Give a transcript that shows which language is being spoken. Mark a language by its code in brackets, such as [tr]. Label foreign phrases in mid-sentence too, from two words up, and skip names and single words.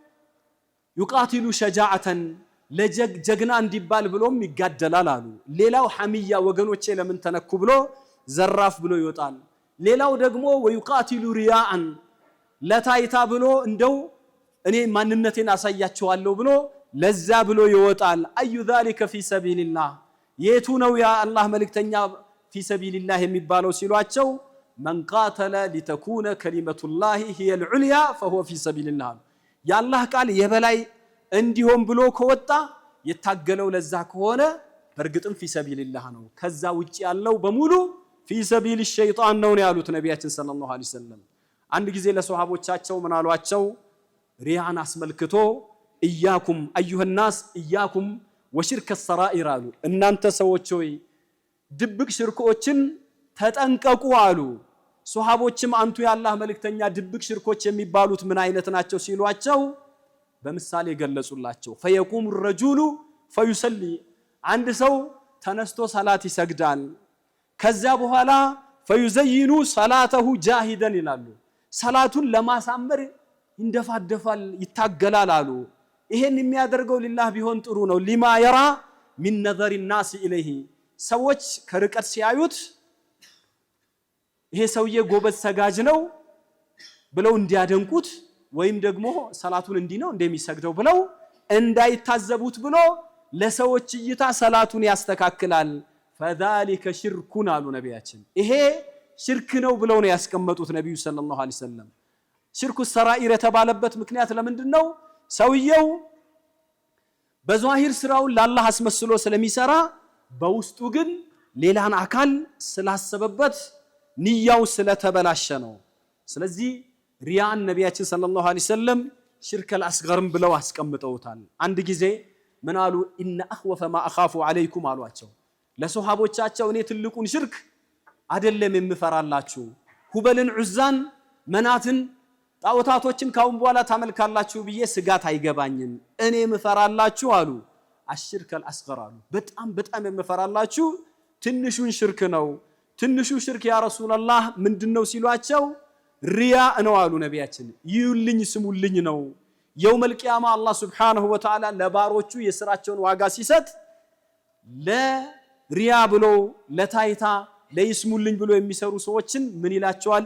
[ar] يقاتل شجاعة [am] ለጀግና እንዲባል ብሎም ይጋደላል አሉ ሌላው ሐሚያ ወገኖቼ ለምን ተነኩ ብሎ ዘራፍ ብሎ ይወጣል ሌላው ደግሞ [ar] ويقاتل رياء [am] ለታይታ ብሎ እንደው እኔ ማንነቴን አሳያቸዋለሁ ብሎ ለዛ ብሎ ይወጣል አዩ [ar] ذلك في سبيل الله [am] የቱ ነው ያ አላህ መልእክተኛ [ar] في سبيل الله [am] የሚባለው ሲሏቸው [ar] من قاتل لتكون كلمة الله هي العليا فهو في سبيل الله [am] ያ አላህ ቃል የበላይ እንዲሆን ብሎ ከወጣ የታገለው ለዛ ከሆነ በርግጥም [ar] في سبيل الله [am] ነው ከዛ ውጪ ያለው በሙሉ [ar] في سبيل الشيطان [am] ነው ያሉት ነብያችን [ar] صلى الله عليه وسلم [am] አንድ ጊዜ ለሱሐቦቻቸው ምን አሏቸው ሪያን አስመልክቶ [ar] إياكم أيها الناس إياكم وشرك السرائر [am] አሉ እናንተ ሰዎች ሆይ ድብቅ ሽርኮችን ተጠንቀቁ አሉ ሱሐቦችም አንቱ ያላህ መልእክተኛ ድብቅ ሽርኮች የሚባሉት ምን አይነት ናቸው ሲሏቸው በምሳሌ ገለጹላቸው [ar] فيقوم الرجل فيصلي [am] አንድ ሰው ተነስቶ ሰላት ይሰግዳል ከዛ በኋላ [ar] فيزين صلاته جاهدا [am] ይላሉ ሰላቱን ለማሳመር እንደፋደፋል ይታገላል አሉ ይሄን የሚያደርገው ሊላህ ቢሆን ጥሩ ነው [ar] لما يرى من نظر الناس إليه [am] ሰዎች ከርቀት ሲያዩት ይሄ ሰውዬ ጎበዝ ሰጋጅ ነው ብለው እንዲያደንቁት ወይም ደግሞ ሰላቱን እንዲ ነው እንደሚሰግደው ብለው እንዳይታዘቡት ብሎ ለሰዎች እይታ ሰላቱን ያስተካክላል [ar] فذلك شرك [am] አሉ ነብያችን ይሄ ሽርክ ነው ብለው ነው ያስቀመጡት ነብዩ [ar] صلى الله عليه وسلم شرك السرائر [am] የተባለበት ምክንያት ለምንድነው ሰውየው በዛሂር ስራውን ለአላህ አስመስሎ ስለሚሰራ በውስጡ ግን ሌላን አካል ስላሰበበት ንያው ስለተበላሸ ነው ስለዚህ ሪያን ነብያችን [ar] صلى الله عليه وسلم الشرك الأصغر [am] ብለው አስቀምጠውታል አንድ ጊዜ ምን አሉ [ar] إن أخوف ما أخاف عليكم [am] አሏቸው ለሱሐቦቻቸው እኔ ትልቁን ሽርክ አይደለም የምፈራላችሁ ሁበልን ዑዛን መናትን ጣዖታቶችን ካሁን በኋላ ታመልካላችሁ ብዬ ስጋት አይገባኝም እኔ ምፈራላችሁ አሉ አሽርከል አስገር አሉ በጣም የምፈራላችሁ ትንሹን ሽርክ ነው ትንሹ ሽርክ [ar] يا رسول الله [am] ምንድነው ሲሏቸው ሪያ ነው አሉ ነብያችን ይዩልኝ ስሙልኝ ነው [ar] يوم القيامة [am] አላህ [ar] سبحانه وتعالى [am] ለባሮቹ የሥራቸውን ዋጋ ሲሰጥ ለሪያ ብሎ ለታይታ ለይስሙልኝ ብሎ የሚሰሩ ሰዎችን ምን ይላቸዋል?